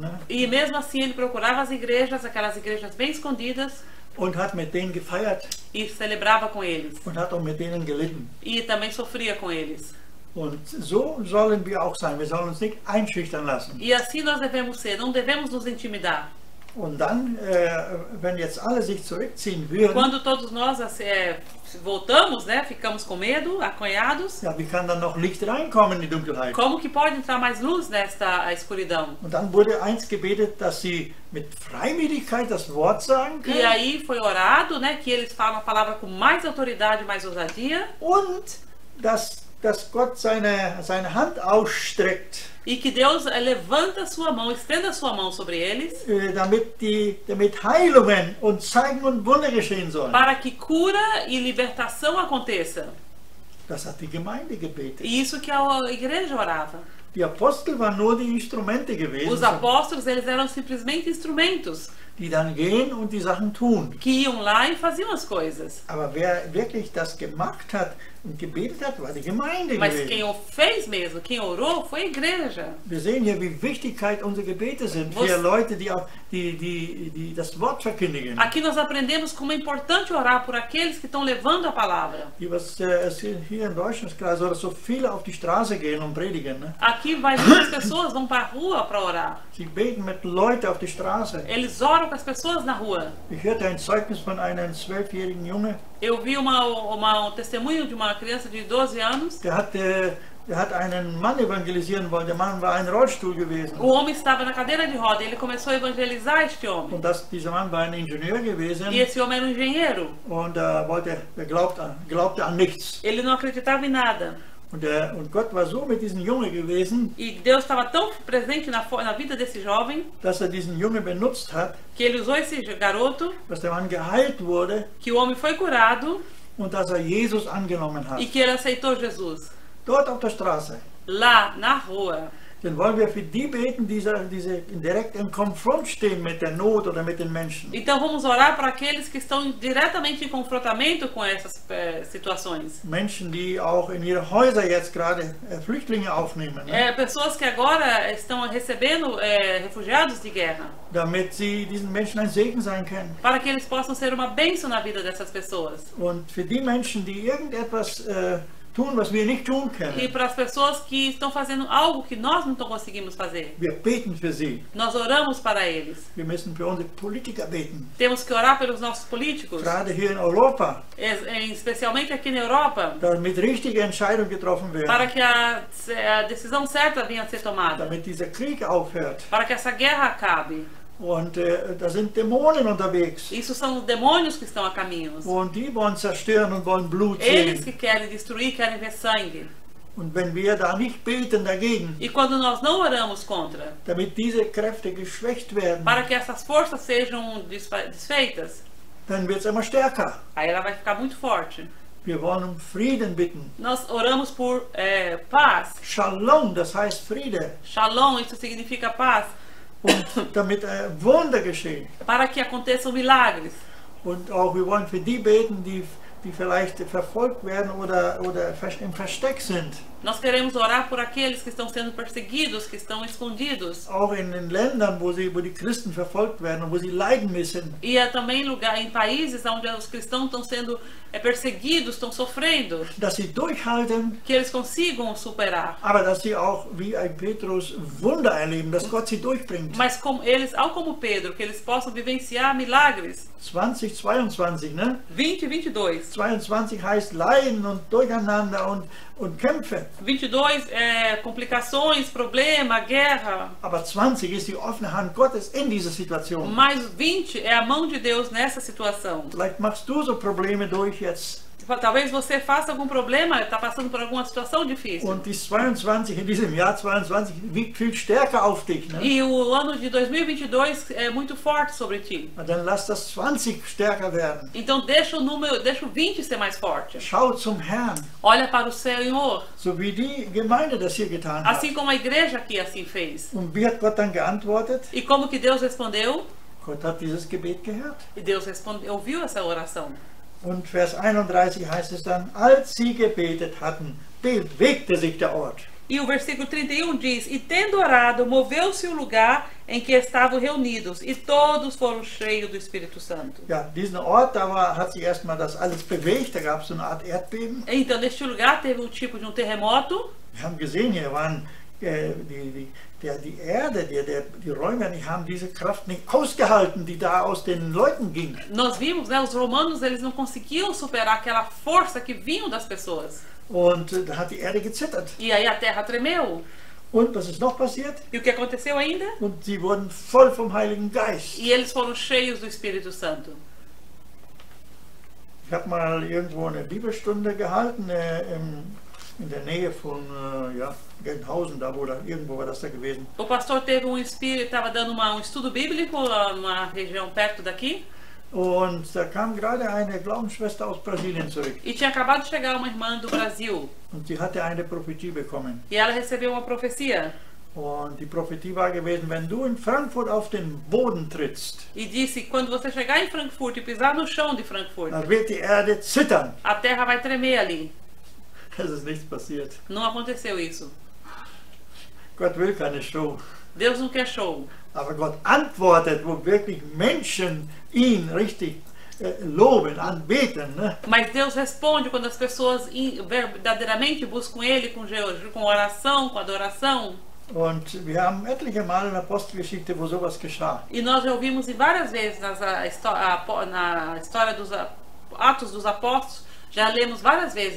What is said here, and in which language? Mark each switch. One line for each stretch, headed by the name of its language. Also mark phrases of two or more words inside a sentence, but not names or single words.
Portuguese: Ne? E mesmo assim ele procurava as igrejas, aquelas igrejas bem escondidas.
German: Und hat mit denen gefeiert.
Portuguese: E celebrava com eles.
German: Und hat auch mit denen gelitten.
Portuguese: E também sofria com eles.
German: Und so sollen wir auch sein. Wir sollen uns nicht einschüchtern lassen.
Portuguese: E assim nós devemos ser, não devemos nos intimidar.
German: Und dann, wenn jetzt alle sich zurückziehen würden,
Portuguese: quando todos nós voltamos, né, ficamos com medo, acanhados.
German: Ja, wie kann dann noch Licht reinkommen in die Dunkelheit?
Portuguese: Como que pode entrar mais luz nesta escuridão?
German: Und dann wurde eins gebetet, dass sie mit Freimütigkeit das Wort sagen können.
Portuguese: E aí foi orado, né, que eles falam a palavra com mais autoridade, mais ousadia.
German: Und dass Gott seine Hand ausstreckt.
Portuguese: E que Deus levanta a sua mão, estenda a sua mão sobre eles.
German: Damit Heilungen und Zeichen und Wunder geschehen sollen.
Portuguese: Para que cura e libertação aconteça.
German: Das hat die Gemeinde gebetet.
Portuguese: E isso que a igreja orava.
German: Die Apostel waren nur die Instrumente gewesen.
Portuguese: Os apóstolos, eles eram simplesmente instrumentos.
German: Die dann gehen und die Sachen tun.
Portuguese: Que iam lá e faziam as coisas.
German: Aber wer wirklich das gemacht hat und gebetet hat, war die Gemeinde
Portuguese: Mas
German: gewesen.
Portuguese: quem fez mesmo, quem orou, foi a igreja.
German: Wir sehen hier, wie Wichtigkeit unsere Gebete sind für Leute, die das Wort verkündigen.
Portuguese: Aqui nós aprendemos como é importante orar por aqueles que estão levando a palavra.
German: Hier in Deutschland ist klar, so viele auf die Straße gehen und predigen. Ne?
Portuguese: Aqui muitas pessoas vão para a rua para orar.
German: Sie beten mit Leuten auf die Straße.
Portuguese: Eles oram com as pessoas na rua.
German: Ich hörte ein Zeugnis von einem 12-jährigen Junge.
Portuguese: Eu vi testemunho de uma criança de 12 anos.
German: Der hat einen Mann evangelisieren wollen. Der Mann war ein Rollstuhl gewesen.
Portuguese: O homem estava na cadeira de roda. Ele começou a evangelizar este homem.
German: Und dieser Mann war ein Ingenieur gewesen.
Portuguese: E esse homem era um engenheiro.
German: Und glaubte an nichts.
Portuguese: Ele não acreditava em nada.
German: Und Gott war so mit diesem Junge gewesen,
Portuguese: E Deus estava tão presente na vida desse jovem
German: dass diesen Junge benutzt hat,
Portuguese: que ele usou esse garoto,
German: dass der Mann geheilt wurde
Portuguese: que o homem foi curado
German: und dass Jesus angenommen hat.
Portuguese: e que ele aceitou Jesus.
German: Dort auf der Straße.
Portuguese: Lá, na rua.
German: Dann wollen wir für die beten, die direkt im Konfront stehen mit der Not oder mit den Menschen.
Portuguese: Então vamos orar para aqueles que estão diretamente em confrontamento com essas situações.
German: Menschen, die auch in ihre Häuser jetzt gerade Flüchtlinge aufnehmen, ne?
Portuguese: Pessoas que agora estão recebendo refugiados de guerra.
German: Damit sie diesen Menschen ein Segen sein können.
Portuguese: Para que eles possam ser uma bênção na vida dessas pessoas.
German: Und für die Menschen, die irgendetwas tun, was wir nicht tun
Portuguese: E
German: können,
Portuguese: para as pessoas que estão fazendo algo que nós não conseguimos fazer.
German: wir beten für sie.
Portuguese: Nós oramos para eles.
German: Wir müssen für unsere Politiker beten.
Portuguese: Temos que orar pelos nossos políticos,
German: Gerade hier in Europa,
Portuguese: especialmente aqui na Europa,
German: damit richtige Entscheidungen getroffen
Portuguese: para
German: werden,
Portuguese: que a decisão certa venha a ser tomada,
German: damit dieser Krieg aufhört.
Portuguese: para que essa guerra acabe.
German: Und da sind Dämonen unterwegs.
Portuguese: Isso são demônios que estão a caminho.
German: Und die wollen zerstören und wollen Blut
Portuguese: Eles
German: sehen.
Portuguese: que querem destruir, querem ver sangue.
German: Und wenn wir da nicht beten dagegen,
Portuguese: E quando nós não oramos contra,
German: damit diese Kräfte geschwächt werden,
Portuguese: para que essas forças sejam desfeitas,
German: dann wird es immer stärker.
Portuguese: aí ela vai ficar muito forte.
German: Wir wollen um Frieden bitten.
Portuguese: Nós oramos por paz.
German: Shalom, das heißt Friede.
Portuguese: Shalom, isso significa paz.
German: Und damit Wunder geschehen.
Portuguese: Para que aconteçam milagres.
German: Und auch wir wollen für die beten, die vielleicht verfolgt werden oder im Versteck sind.
Portuguese: Nós queremos orar por aqueles que estão sendo perseguidos, que estão escondidos.
German: Auch in den Ländern, wo die Christen verfolgt werden und wo sie leiden müssen.
Portuguese: E também em países onde os cristãos estão sendo perseguidos, estão sofrendo.
German: Dass sie durchhalten,
Portuguese: Que eles consigam superar.
German: aber dass sie auch wie ein Petrus Wunder erleben, dass Gott sie durchbringt.
Portuguese: Mas como Pedro, que eles possam vivenciar milagres.
German: 2022, ne?
Portuguese: 2022.
German: 22 heißt Leiden und Durcheinander und Kämpfe.
Portuguese: 22 complicações, problema, guerra.
German: Aber 20 ist die offene Hand Gottes in dieser Situation.
Portuguese: Mas 20 é a mão de Deus nessa situação.
German: Vielleicht machst du so Probleme durch jetzt.
Portuguese: Talvez você faça algum problema, está passando por alguma situação difícil.
German: Und die 22 in diesem Jahr 22 wiegt viel stärker auf dich. Ne?
Portuguese: E o ano de 2022 é muito forte sobre ti.
German: Und dann lass das 20 stärker werden.
Portuguese: Então deixa o 20 ser mais forte.
German: Schau zum Herrn,
Portuguese: Olha para o Senhor,
German: so wie die Gemeinde das hier getan hat.
Portuguese: assim como a igreja aqui assim fez.
German: Und wie hat Gott dann geantwortet?
Portuguese: E como que Deus respondeu?
German: Gott hat dieses Gebet gehört.
Portuguese: E Deus ouviu essa oração.
German: Und Vers 31 heißt es dann, als sie gebetet hatten, bewegte sich der Ort.
Portuguese: E o versículo 31 diz: E tendo orado, moveu-se o lugar em que estavam reunidos, e todos foram cheios do Espírito Santo.
German: Ja, diesen Ort, hat sich erstmal das alles bewegt, da gab es so eine Art Erdbeben.
Portuguese: Então, neste lugar teve um tipo de um terremoto.
German: Wir haben gesehen, hier waren die Erde, die Römer, die haben diese Kraft nicht ausgehalten, die da aus den Leuten ging.
Portuguese: Nós vimos, né, os romanos, eles não conseguiam superar aquela força que vinha das pessoas.
German: Und da hat die Erde gezittert.
Portuguese: E aí a terra tremeu.
German: Und was ist noch passiert?
Portuguese: E o que aconteceu ainda?
German: Und sie wurden voll vom Heiligen Geist.
Portuguese: E eles foram cheios do Espírito Santo.
German: Ich habe mal irgendwo eine Bibelstunde gehalten, in der Nähe von Gelnhausen, irgendwo war das da gewesen.
Portuguese: O pastor teve estava dando um estudo bíblico numa região perto daqui.
German: Und da kam gerade eine Glaubensschwester aus Brasilien zurück.
Portuguese: E tinha acabado de chegar uma irmã do Brasil.
German: Und sie hatte eine Prophetie bekommen.
Portuguese: E ela recebeu uma profecia.
German: Und die Prophetie war gewesen, wenn du in Frankfurt auf den Boden trittst,
Portuguese: E disse: quando você chegar em Frankfurt e pisar no chão de Frankfurt,
German: dann wird die Erde zittern.
Portuguese: a terra vai tremer ali.
German: Es ist nichts passiert.
Portuguese: Não aconteceu isso.
German: Gott will keine Show.
Portuguese: Deus não quer show.
German: Aber Gott antwortet, wo wirklich Menschen ihn richtig loben, anbeten. Ne?
Portuguese: Mas Deus responde quando as pessoas verdadeiramente buscam Ele com oração, com adoração.
German: Und wir haben etliche Mal in der Apostelgeschichte, wo sowas geschah.
Portuguese: E nós já ouvimos várias vezes na história dos Atos dos Apóstolos, Já lemos várias vezes